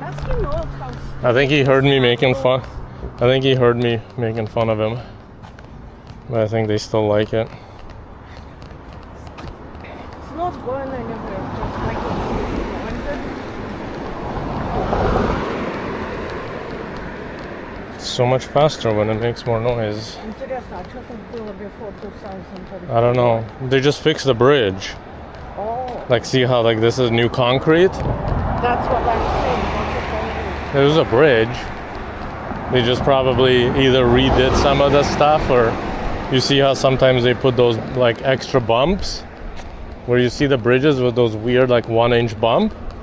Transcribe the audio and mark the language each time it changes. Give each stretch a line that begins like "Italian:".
English: I think he heard me making fun. I think he heard me making fun of him. But I think they still like it. It's not going anywhere. Just like It's so much faster when it makes more noise.
Russian: Интересно, а что там было
English: before 2000? I don't know. They just fixed the bridge. Oh, Like, see how like this is new concrete? that's what I'm saying. It was a bridge. They just probably either redid some of the stuff, or you see how sometimes they put those like extra bumps where you see the bridges with those weird like 1-inch bump.